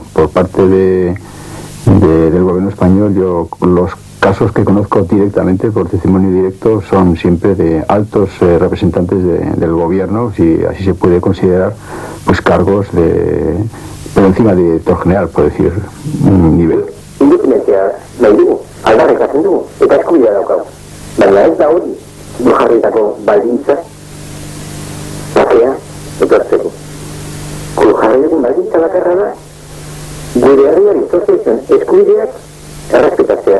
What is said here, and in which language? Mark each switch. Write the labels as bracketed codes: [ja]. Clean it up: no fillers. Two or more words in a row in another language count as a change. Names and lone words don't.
[es] Por parte del gobierno español, yo los casos que conozco directamente, por testimonio directo, son siempre de altos representantes del gobierno, si así se puede considerar, pues cargos por encima de director general, por decir un nivel. [eu] Independentzia nahi dugu, aldarrikatzen dugu, eta eskubidea daukagu. Baina ez da hori, jarritako baldintza, bakea, etortzeko. Jarri dugun baldintza bakarra da, gure herriari sortzen eskubideak errespetatzea.